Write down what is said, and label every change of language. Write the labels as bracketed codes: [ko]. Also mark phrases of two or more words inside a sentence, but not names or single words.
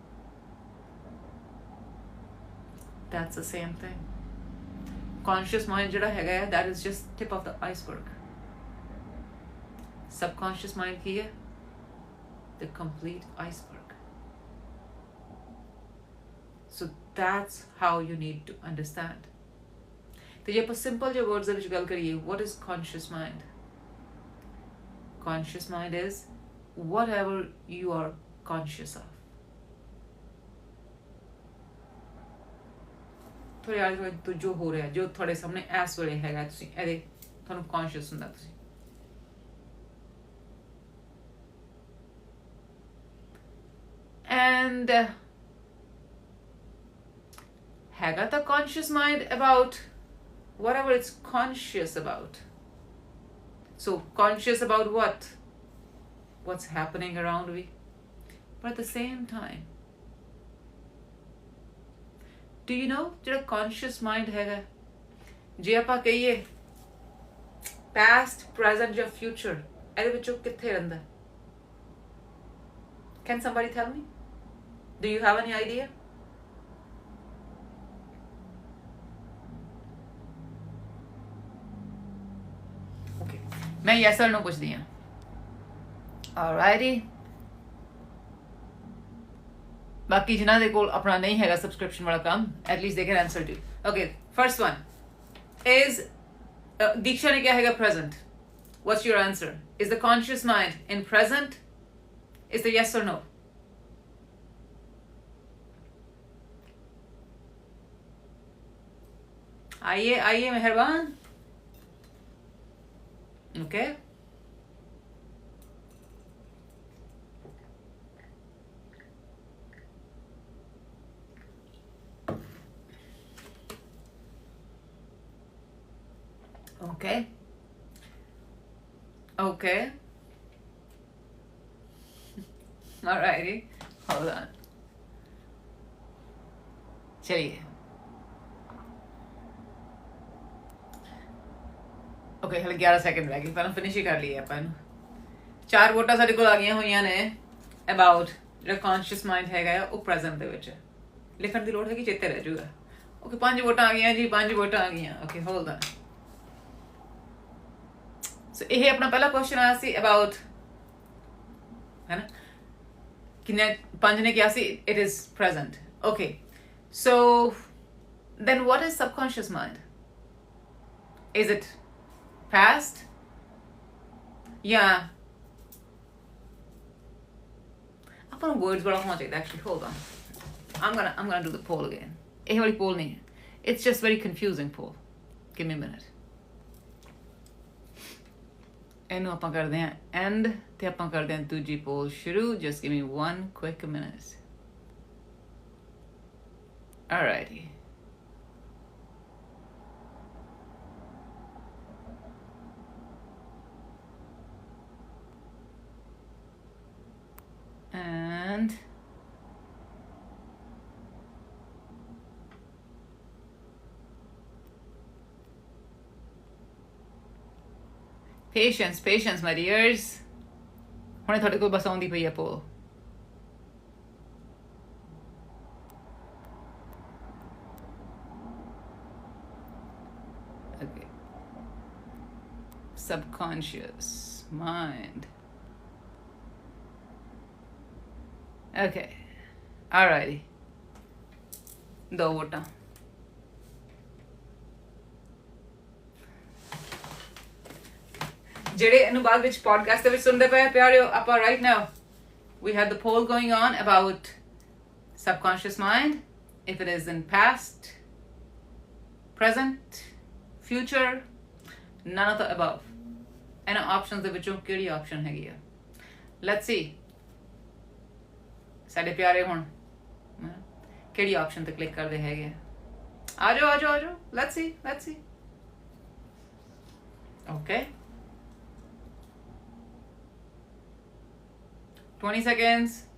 [en] That's the same thing. Conscious mind [pa] ਜਿਹੜਾ ਹੈਗਾ ਹੈ, [en] that is just tip of the iceberg. Subconscious mind [pa] ਕੀ ਹੈ? [en] The complete iceberg. So that's how you need to understand. ਤੇ ਜੇ ਆਪਾਂ simple ਜਿਹੇ words ਦੇ ਵਿੱਚ ਗੱਲ ਕਰੀਏ, what is conscious mind? Conscious mind is whatever you are conscious of. [pa] ਤੁਹਾਡੇ ਆਲੇ ਦੁਆਲੇ ਤੋਂ ਜੋ ਹੋ ਰਿਹਾ, ਜੋ ਤੁਹਾਡੇ ਸਾਹਮਣੇ ਇਸ ਵੇਲੇ ਹੈਗਾ, ਤੁਸੀਂ ਇਹਦੇ ਤੁਹਾਨੂੰ conscious ਹੁੰਦਾ ਤੁਸੀਂ। [en] And [pa] ਹੈਗਾ ਤਾਂ [en] conscious mind about whatever it's conscious about. So conscious about what? What's happening around me? But at the same time, do you know [pa] ਜਿਹੜਾ conscious mind ਹੈਗਾ, ਜੇ ਆਪਾਂ ਕਹੀਏ past, present ਜਾਂ future, ਇਹਦੇ ਵਿੱਚੋਂ ਕਿੱਥੇ ਰਹਿੰਦਾ? [en] Can somebody tell me? Do you have any idea? [pa] Okay, मैं [en] yes or no [pa] ਪੁੱਛਦੀ ਹਾਂ। Alrighty. ਬਾਕੀ ਜਿਨ੍ਹਾਂ ਦੇ ਕੋਲ ਆਪਣਾ ਨਹੀਂ ਹੈਗਾ subscription ਵਾਲਾ ਕੰਮ, [en] at least they can answer to. Okay, first one is Diksha [pa] ਨੇ ਕਿਹਾ ਹੈਗਾ [en] present. What's your answer? Is the conscious mind in present? Is the yes or no? [hi] आइए मेहरबान। [en] Okay. Okay. Okay. Alrighty. Hold on. [hi] चलिए। ओके, हले 11 सेकंड रह गए, पहले फिनिश ही कर लिए अपन। [pa] 4 ਵੋਟਾਂ ਸਾਡੇ ਕੋਲ ਆ ਗਈਆਂ ਹੋਈਆਂ ਨੇ ਅਬਾਊਟ ਜਿਹੜਾ [en] conscious mind [pa] ਹੈਗਾ ਆ, ਉਹ ਪ੍ਰੈਜ਼ੈਂਟ ਦੇ ਵਿੱਚ ਲਿਖਣ ਦੀ ਲੋੜ ਹੈ ਕਿ ਚੇਤੇ ਰਹਿ ਜਾਊਗਾ। ਓਕੇ, 5 ਵੋਟਾਂ ਆ ਗਈਆਂ ਜੀ, 5 ਵੋਟਾਂ ਆ ਗਈਆਂ। ਓਕੇ, [en] hold on. [pa] ਸੋ ਇਹ ਆਪਣਾ ਪਹਿਲਾ ਕੁਐਸਚਨ ਆਇਆ ਸੀ ਅਬਾਊਟ, ਹੈ ਨਾ, ਕਿੰਨੇ 5 ਨੇ ਕਿਹਾ ਸੀ [en] it is present. okay, so then what is subconscious mind? Is it past? Yeah. Upon words [hi] बड़ा होना चाहिए [en] actually. Hold on. I'm gonna do the poll again. [pa] ਇਹ ਵਾਲੀ poll [hi] नहीं है. [en] It's just very confusing poll. Give me a minute. [pa] ਇਹਨੂੰ ਆਪਾਂ ਕਰਦੇ ਹਾਂ end ਤੇ ਆਪਾਂ ਕਰਦੇ ਹਾਂ ਦੂਜੀ poll ਸ਼ੁਰੂ. [en] Just give me one quick minute. Alrighty. And patience my dears. [pa] ਹੁਣੇ ਤੁਹਾਡੇ ਕੋਲ ਬਸ ਆਉਂਦੀ ਪਈ ਆ poll. Okay. [en] Subconscious mind. Okay. Alrighty. [pa] ਦੋ ਵੋਟਾਂ. ਜਿਹੜੇ ਇਹਨੂੰ ਬਾਅਦ ਵਿੱਚ ਪੋਡਕਾਸਟ ਦੇ ਵਿੱਚ ਸੁਣਦੇ ਪਏ ਪਿਆਰਿਓ, ਆਪਾਂ [en] right now we had the poll going on about subconscious mind, if it is in past, present, future, none of the above. [pa] ਇਹਨਾਂ ਆਪਸ਼ਨਸ ਦੇ ਵਿੱਚੋਂ ਕਿਹੜੀ ਆਪਸ਼ਨ ਹੈਗੀ ਆ? [en] Let's see. [pa] ਸਾਡੇ ਪਿਆਰੇ ਹੁਣ ਕਿਹੜੀ ਆਪਸ਼ਨ ਤੇ ਕਲਿੱਕ ਕਰਦੇ ਹੈਗੇ ਆ ਜਾਓ [en] let's see okay 20 seconds.